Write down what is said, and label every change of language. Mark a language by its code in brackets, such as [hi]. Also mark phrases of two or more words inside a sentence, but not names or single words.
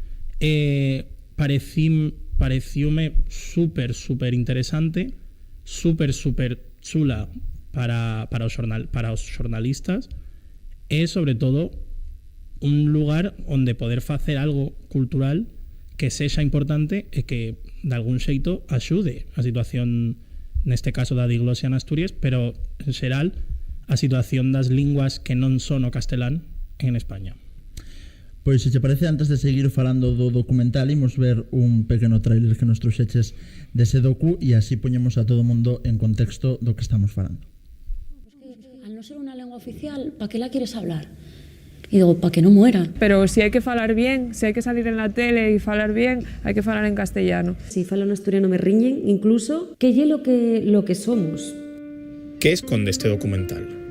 [gl] Pareciume super interesante, super chula para os xornalistas, e sobre todo un lugar onde poder facer algo cultural que sexa importante e que de algún xeito axude a situación, neste caso da diglosia en Asturias, pero en xeral a situación das linguas que non son o castelán en España. Pois, se te parece, antes de seguir falando do documental, imos ver un pequeno tráiler que nos trouxeches dese docu e así poñemos a todo o mundo en contexto do que estamos falando. [es] Al no ser una lengua oficial, ¿para qué la quieres hablar? Y digo, para que no muera. Pero si hay que falar bien, si hay que salir en la tele y falar bien, hay que falar en castellano. Si falo en asturiano me riñen, incluso, que lle lo que somos. ¿Qué esconde este documental?